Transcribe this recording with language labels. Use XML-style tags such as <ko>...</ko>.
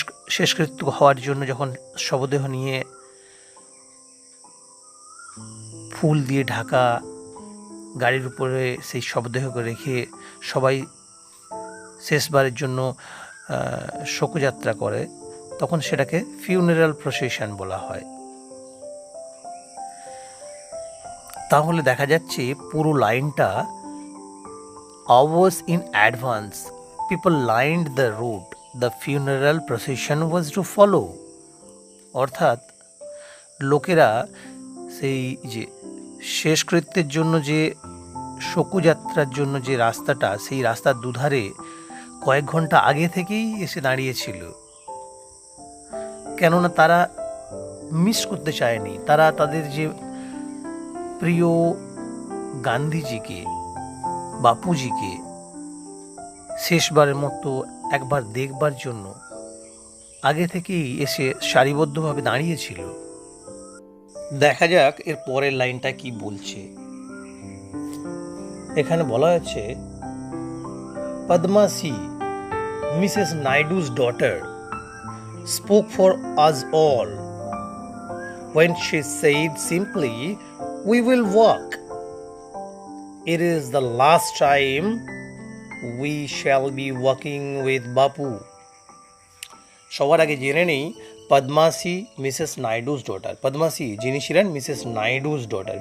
<bn>শেষকৃত্য হওয়ার জন্য যখন শবদেহ নিয়ে ফুল দিয়ে ঢাকা গাড়ির উপরে সেই শবদেহকে রেখে সবাই শেষবারের জন্য শোকযাত্রা করে, তখন সেটাকে ফিউনারাল প্রসেশন বলা হয়। তাহলে দেখা যাচ্ছে পুরো লাইনটা</bn> <en>hours in advance, people lined the route, the funeral procession was to follow.</en> <bn>অর্থাৎ লোকেরা সেই যে শেষকৃত্যের জন্য যে শোকযাত্রার জন্য যে রাস্তাটা, সেই রাস্তার দুধারে কয়েক ঘন্টা আগে থেকেই এসে দাঁড়িয়েছিল। কেননা তারা মিস করতে চায়নি, তারা তাদের যে প্রিয় গান্ধীজিকে, বাপুজিকে শেষবারের মতো একবার দেখবার জন্য আগে থেকেই এসে সারিবদ্ধভাবে দাঁড়িয়েছিল। দেখা যাক এর পরের লাইনটা কি বলছে। এখানে বলা হচ্ছে,</bn> <en>পদ্মাসি, Mrs Naidu's daughter, spoke for us all when she said simply, "We will walk. It is the last time we shall be walking with Bapu."</en> <bn>সবার আগে জেনে নেই পদ্মাসি মিসেস নাইডু's daughter। পদ্মাসি যিনি ছিলেন মিসেস নাইডু's daughter।</bn>